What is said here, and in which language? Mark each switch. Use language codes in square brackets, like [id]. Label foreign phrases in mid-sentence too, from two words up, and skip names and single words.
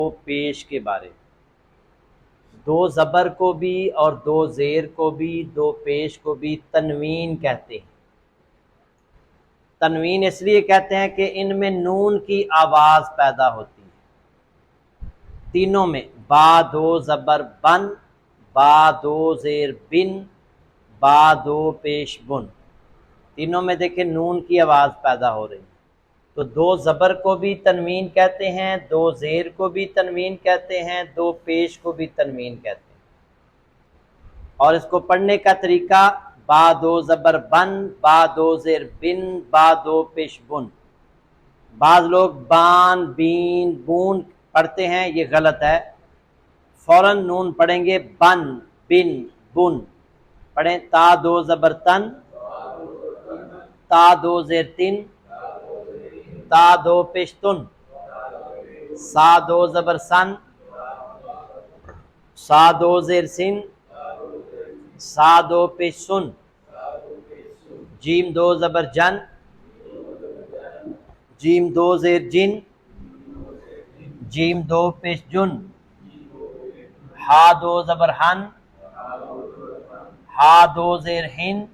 [ur] دو پیش کے بارے میں، دو زبر کو بھی اور دو زیر کو بھی، دو پیش کو بھی تنوین کہتے ہیں۔ تنوین اس لیے کہتے ہیں کہ ان میں نون کی آواز پیدا ہوتی ہے، تینوں میں، با دو زبر بن، با دو زیر بن، با دو پیش بن، تینوں میں دیکھیں نون کی آواز پیدا ہو رہی ہے۔ تو دو زبر کو بھی تنوین کہتے ہیں، دو زیر کو بھی تنوین کہتے ہیں، دو پیش کو بھی تنوین کہتے ہیں۔ اور اس کو پڑھنے کا طریقہ با دو زبر بن، با دو زیر بن، با دو پیش بن۔ بعض لوگ بان، بین، بون پڑھتے ہیں، یہ غلط ہے، فوراً نون پڑھیں گے بن، بن، بن۔ پڑھیں تا دو زبر تن، تا دو زیر تن، تا دو پیشتن، سا دو زبر سن، سا دو زیر سن، سا دو پیش سن، جیم دو زبر جن، جیم دو زیر جن، جیم دو پیش جن، ہا دو زبر ہن، ہا دو زیر ہن،